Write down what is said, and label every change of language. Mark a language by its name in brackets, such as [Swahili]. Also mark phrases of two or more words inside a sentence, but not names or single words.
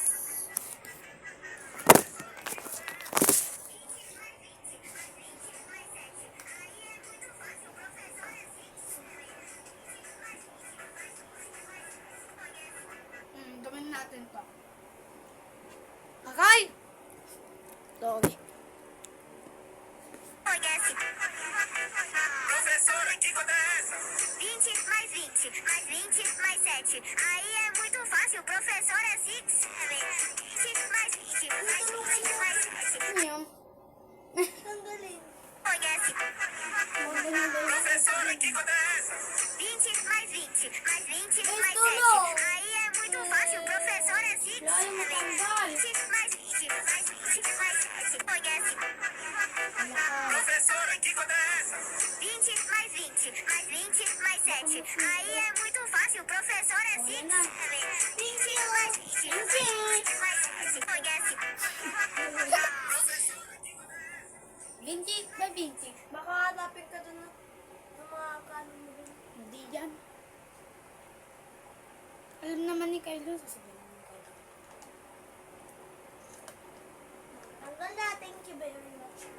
[Filipino] Gawin natin to. [English] Okay. Sorry. [Portuguese] Professora, que conta é essa? 20 mais 20, mais 20 mais 7. Aí é muito fácil, professor é 6, 20 mais 20, mais 20 mais 7. [Filipino] Ano yun? Tanggalin. [Portuguese] Conhece? Professora, que conta é essa? 20 mais 20, mais 20 mais 7. Aí é muito fácil, professor é 6, 20 mais 20, mais 20 mais 7. Conhece? Professora, que conta é essa? 20 mais 20, mais 20 mais 7. Aí é muito fácil, professor é 6, 20 mais 20, mais 20 mais 7. Conhece? [English] 20 by 20. [Filipino] Baka hanapin ka dun ng mga kanon mo dun. Hindi yan. Alam naman ni Kylo. Sasabihin naman ni Kylo. Tanggal na. [English] Thank you very much.